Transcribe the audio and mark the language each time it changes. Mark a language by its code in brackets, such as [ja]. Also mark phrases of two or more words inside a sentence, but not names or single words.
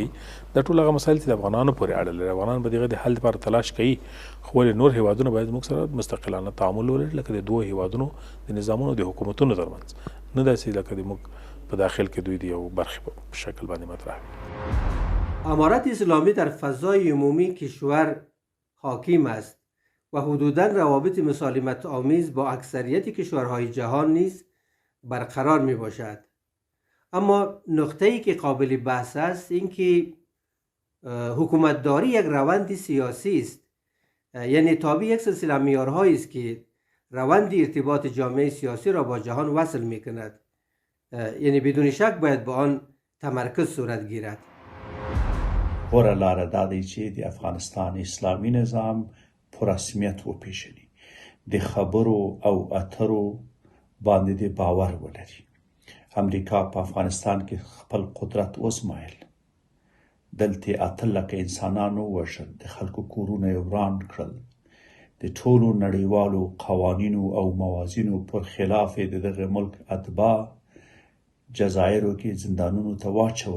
[ps] دا ټول هغه مسایل چې د افغانانو پورې اړه لري، افغانان به د حل لپاره تلاش کوي. خو نور هیوادونه باید موږ سره مستقلانه تعامل ولري، لکه د دوه هیوادونو د نظامونو د حکومتونو ترمنځ، نه داسې لکه د موږ په داخل کې دوی د یو برخې په شکل باندې مطرح وي. [fa] امارت اسلامی در فضای عمومی کشور حاکم است و حدوداً روابط مسالمت آمیز با اکثریت کشورهای جهان نیز برقرار می باشد. اما نقطه‌ای که قابل بحث است این که حکومتداری یک روند سیاسی است، یعنی تابع یک سلسله معیارهایی است که روند ارتباط جامعه سیاسی را با جهان وصل می کند، یعنی بدون شک باید با آن تمرکز صورت گیرد. [ps] غوره لاره دا دی چې د افغانستان اسلامي نظام په رسمیت وپیژني، د خبرو او اترو باندې د باور ولري. امریکا په افغانستان کې خپل قدرت وزمایل، دلته 8 لکه انسانان ووژل، د خلکو کورونه یې وران کړل، د ټولو نړیوالو قوانینو او موازینو پر خلاف د دغه ملک اتباع جزایرو کې زندانونو ته واچول.